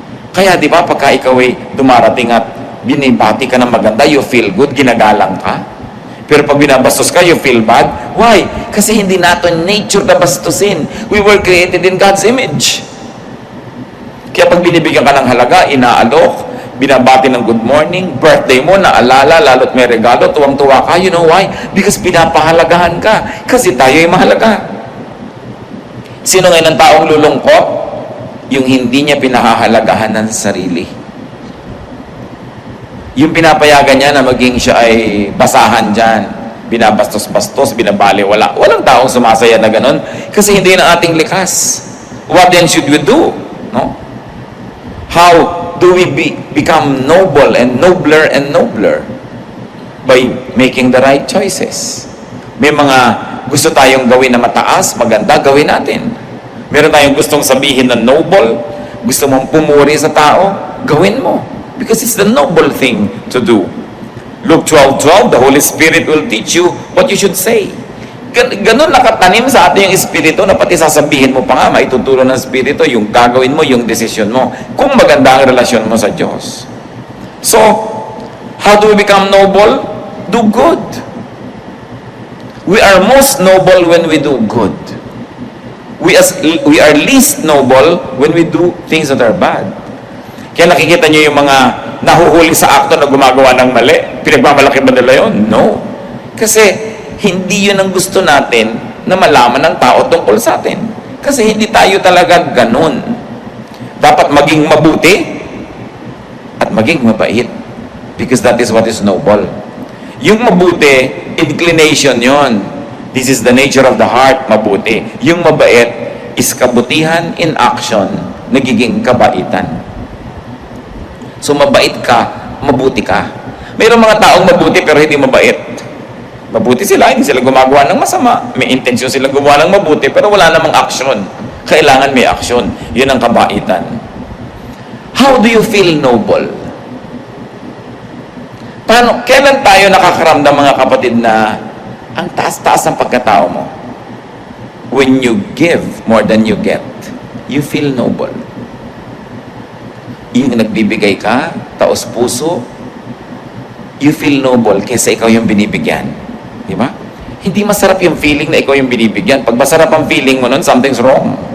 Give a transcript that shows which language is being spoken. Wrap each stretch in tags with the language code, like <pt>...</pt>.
<tl>Kaya di ba pagka ikaw ay dumarating at binibati ka ng maganda,</tl> <en>you feel good,</en> <tl>ginagalang ka? Pero pag binabastos ka,</tl> <en>you feel bad. Why?</en> <tl>Kasi hindi natin nature na bastusin.</tl> <en>We were created in God's image.</en> <tl>Kaya pag binibigyan ka ng halaga, inaalok, binabati ng good morning, birthday mo, naalala, lalo't may regalo, tuwang-tuwa ka.</tl> <en>You know why?</en> <tl>Because pinapahalagahan ka. Kasi tayo ay mahalaga. Sino ngayon ang taong lulungkot? Yung hindi niya pinahahalagahan ng sarili. Yung pinapayagan niya na maging siya ay basahan dyan, binabastos-bastos, binabali, walang taong sumasaya na ganun, kasi hindi na ating likas.</tl> <en>What then should we do? No? How do we become noble and nobler and nobler? by making the right choices.</en> <tl>May mga gusto tayong gawin na mataas, maganda, gawin natin. Meron tayong gustong sabihin na noble, gusto mong pumuri sa tao, gawin mo.</tl> <en>Because it's the noble thing to do. Luke 12:12, the Holy Spirit will teach you what you should say.</en> <tl>Ganun nakatanim sa ating yung Espiritu na pati sasabihin mo pa nga, maituturo ng Espiritu, yung gagawin mo, yung desisyon mo, kung maganda ang relasyon mo sa Diyos.</tl> <en>So, how do we become noble? Do good. We are most noble when we do good. We are least noble when we do things that are bad.</en> <tl>Kaya nakikita nyo yung mga nahuhuli sa akto na gumagawa ng mali. Pinagmamalaki ba nila yun? No. Kasi hindi yun ang gusto natin na malaman ng tao tungkol sa atin. Kasi hindi tayo talaga ganun. Dapat maging mabuti at maging mabait.</tl> <en>Because that is what is noble.</en> <tl>Yung mabuti, inclination yon.</tl> <en>This is the nature of the heart, mabuti.</en> <tl>Yung mabait is kabutihan in action, nagiging kabaitan. So mabait ka, mabuti ka. Mayroong mga taong mabuti pero hindi mabait. Mabuti sila, hindi sila gumagawa ng masama. May intensyon silang gumawa ng mabuti pero wala namang action. Kailangan may action. Yun ang kabaitan.</tl> <en>How do you feel noble?</en> <tl>Kailan tayo nakakaramdam, mga kapatid, na ang taas-taas ng pagkatao mo?</tl> <en>When you give more than you get, you feel noble.</en> <tl>Yung nagbibigay ka, taos puso,</tl> <en>you feel noble</en> <tl>kaysa ikaw yung binibigyan. Di ba? Hindi masarap yung feeling na ikaw yung binibigyan. Pag masarap ang feeling mo nun,</tl> <en>something's wrong.</en>